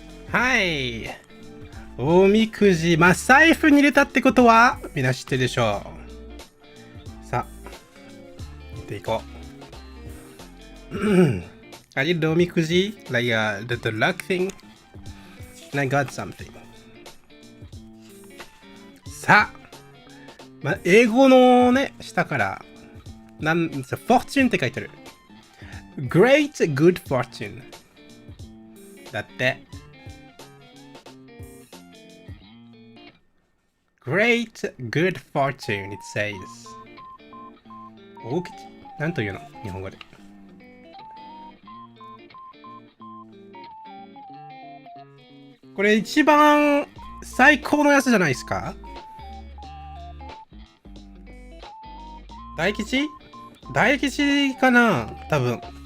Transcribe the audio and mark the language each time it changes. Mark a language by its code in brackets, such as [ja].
[ja] はい。おみくじ、まあ、財布に入れたってことは、みんな知ってるでしょう。さあ、見ていこう。 [en] I did the おみくじ、like the luck thing, and I got something. [ja] さあ、まあ、英語のね、下から、fortune って書いてある。 [en] Great good fortune. [ja] だって。 [en] Great good fortune, it says. [ja] 大吉なんというの日本語で。これ一番最高のやつじゃないですか。大吉かな多分。